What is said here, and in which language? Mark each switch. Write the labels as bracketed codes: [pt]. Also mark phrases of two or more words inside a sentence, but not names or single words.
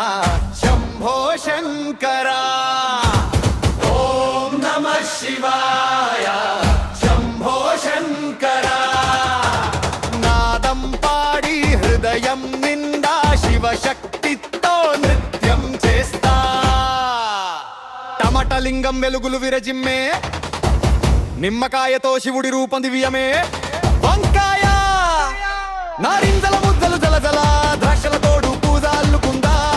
[sa] शम्भो शङ्कर ॐ नमः शिवाय. शम्भो शङ्कर. [te] నాదం పాడి హృదయం నిండ శివ శక్తితో నృత్యం చేస్తా. టమటలింగం వెలుగులు విరజిమ్మే నిమ్మకాయతో శివుడి రూపం దివ్యమే వంకాయ నారింజల ముద్దలు జలజల ద్రాక్షల తోడు పూజ అల్లుకుందా